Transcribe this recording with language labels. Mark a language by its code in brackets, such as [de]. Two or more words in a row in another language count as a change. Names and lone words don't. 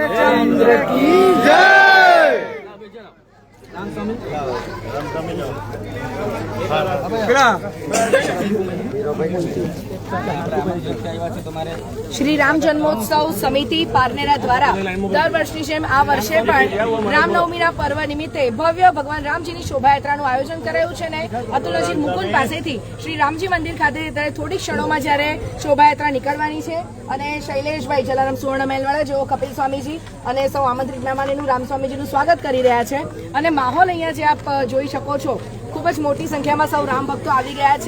[hi] रामचंद्र की जय। [gu] શ્રી રામ જન્મોત્સવ સમિતિ પારનેરા દ્વારા દર વર્ષની જેમ આ વર્ષે પણ રામનવમીના પર્વ નિમિત્તે ભવ્ય ભગવાન રામજીની शोभायात्राનું આયોજન કરાયું છે ને અતુલ નજીક મુકુંદ પાસેથી શ્રી રામજી મંદિર ખાતે ત્યારે થોડી ક્ષણોમાં જ્યારે શોભાયાત્રા નીકળવાની છે અને શૈલેષભાઈ જલારામ સુવર્ણ મહેલવાળા જેઓ કપિલ સ્વામીજી અને સૌ આમંત્રિત મહેમાનોનું રામ સ્વામીજીનું સ્વાગત કરી રહ્યા છે અને માહોલ અહીંયા જે આપ જોઈ શકો છો ખૂબ જ મોટી સંખ્યામાં સૌ રામ ભક્તો આવી ગયા છે।